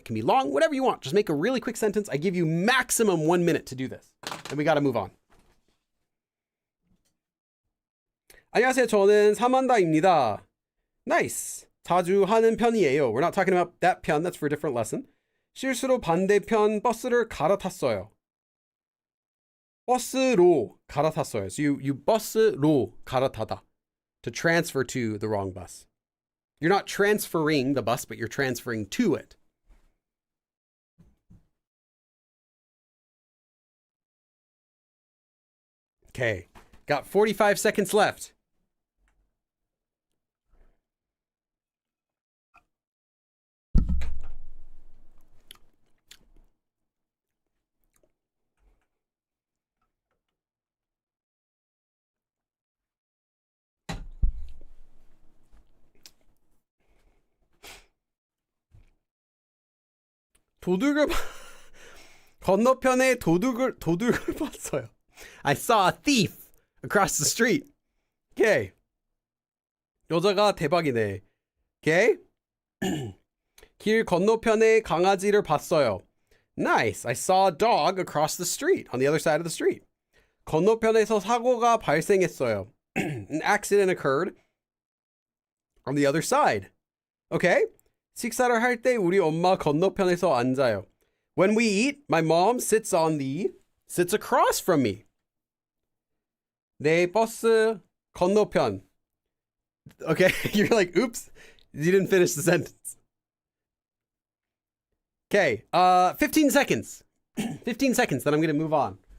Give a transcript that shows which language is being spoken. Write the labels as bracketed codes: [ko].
[en] It can be long, whatever you want. Just make a really quick sentence. I give you maximum 1 minute to do this. Then we got to move on. [ko] 안녕하세요. 저는 사만다입니다. [en] Nice. [ko] 자주 하는 편이에요. [en] We're not talking about that 편. That's for a different lesson. [ko] 실수로 반대편 버스를 갈아탔어요. 버스로 갈아탔어요. [en] So you [ko] 버스로 갈아타다. [en] To transfer to the wrong bus. You're not transferring the bus, but you're transferring to it. Okay. Got 45 seconds left. [ko] 건너편에 도둑을 봤어요. [en] I saw a thief across the street. [ko] Okay. 여자가 대박이네. Okay. 길 건너편에 강아지를 봤어요. [en] Nice. I saw a dog across the street, on the other side of the street. [ko] 건너편에서 사고가 발생했어요. [en] An accident occurred on the other side. Okay. [ko] 식사를 할 때 우리 엄마 건너편에서 앉아요. [en] When we eat, my mom sits across from me. [ko] 내 버스 건너편. [en] Okay, you're like, oops, you didn't finish the sentence. Okay, 15 seconds. 15 seconds, then I'm going to move on.